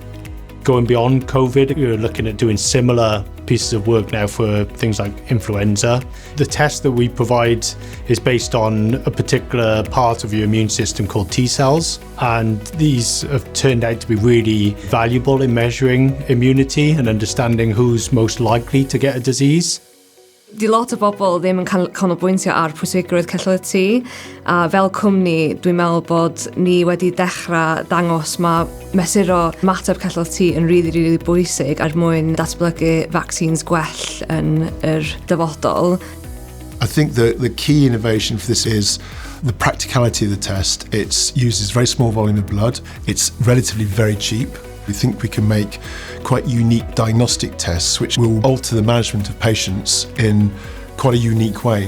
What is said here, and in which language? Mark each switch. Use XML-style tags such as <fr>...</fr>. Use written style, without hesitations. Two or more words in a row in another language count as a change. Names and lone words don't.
<en>Going beyond COVID, we're looking at doing similar pieces of work now for things like influenza. The test that we provide is based on a particular part of your immune system called T cells, and these have turned out to be really valuable in measuring immunity and understanding who's most likely to get a disease.</en> <cy>Di lot o bobl ddim yn canolbwyntio ar pwysigrwydd celloedd T, a fel cwmni dwi'n meddwl bod ni wedi dechrau dangos mae mesuro mateb celloedd T yn really bwysig er mwyn datblygu vaccines gwell yn yr dyfodol.</cy> <en>I think the key innovation for this is the practicality of the test. It uses very small volume of blood. It's relatively very cheap. We think we can make quite unique diagnostic tests which will alter the management of patients in quite a unique way.</en>